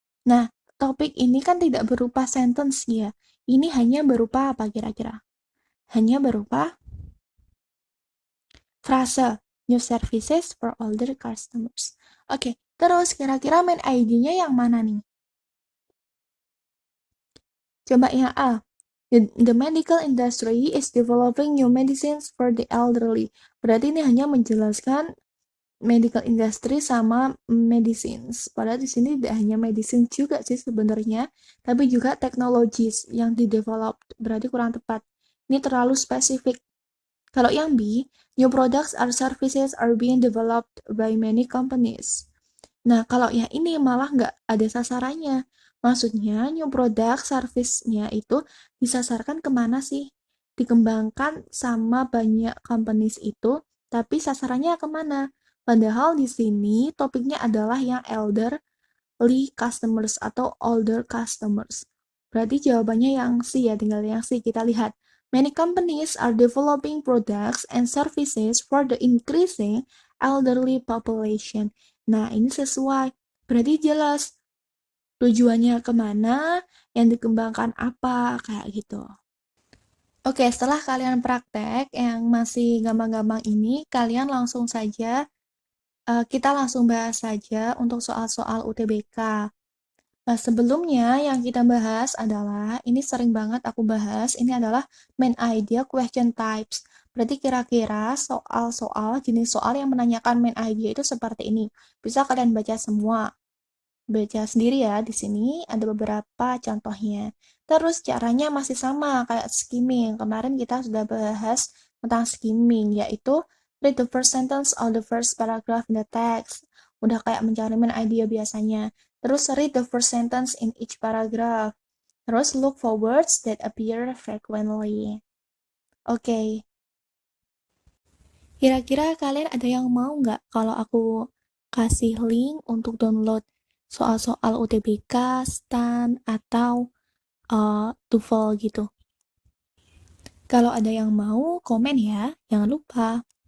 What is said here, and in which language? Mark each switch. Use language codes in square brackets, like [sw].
[id] Nah, topik ini kan tidak berupa sentence ya. Ini hanya berupa apa kira-kira? Hanya berupa frase [en] new services for older customers. [id] Oke, terus kira-kira main ID-nya yang mana nih? Coba yang A. [en] The medical industry is developing new medicines for the elderly. [id] Berarti ini hanya menjelaskan medical industry sama medicines. Padahal di sini tidak hanya medicine juga sih sebenarnya, tapi juga technologies yang di-develop. Berarti kurang tepat. Ini terlalu spesifik. Kalau yang B, [en] new products or services are being developed by many companies. [id] Nah, kalau yang ini malah nggak ada sasarannya. Maksudnya, new product service-nya itu disasarkan kemana sih? Dikembangkan sama banyak companies itu, tapi sasarannya kemana? Padahal di sini topiknya adalah yang elderly customers atau older customers. Berarti jawabannya yang C ya, tinggal yang C. Kita lihat. [en] Many companies are developing products and services for the increasing elderly population. [id] Nah, ini sesuai. Berarti jelas tujuannya kemana, yang dikembangkan apa, kayak gitu. Oke, setelah kalian praktek yang masih gampang-gampang ini, kalian langsung saja, kita langsung bahas saja untuk soal-soal UTBK. Nah, sebelumnya yang kita bahas adalah, ini sering banget aku bahas, ini adalah main idea question types. Berarti kira-kira soal-soal, jenis soal yang menanyakan main idea itu seperti ini. Bisa kalian baca semua. Baca sendiri ya, di sini ada beberapa contohnya. Terus caranya masih sama, kayak skimming. Kemarin kita sudah bahas tentang skimming, yaitu [en] read the first sentence of the first paragraph in the text. [id] Udah kayak mencari main idea biasanya. Terus [en] read the first sentence in each paragraph. [id] Terus [en] look for words that appear frequently. [id] Oke, kira-kira kalian ada yang mau nggak kalau aku kasih link untuk download soal-soal UTBK, STAN, atau TOEFL gitu? Kalau ada yang mau, komen ya. Jangan lupa.